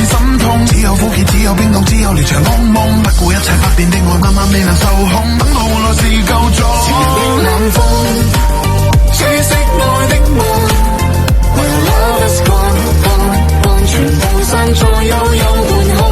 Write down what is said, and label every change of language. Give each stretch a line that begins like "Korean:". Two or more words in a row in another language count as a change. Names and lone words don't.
Cantonese: 痛。只有苦澀，只有冰凍，只有連場噩夢。不顧一切不變的愛，慢慢未能受控。等到換來是夠鐘。潮人的冷風，吹熄愛的夢。
English: When love is gone, gone, gone，
Cantonese: 全部散在悠悠半空。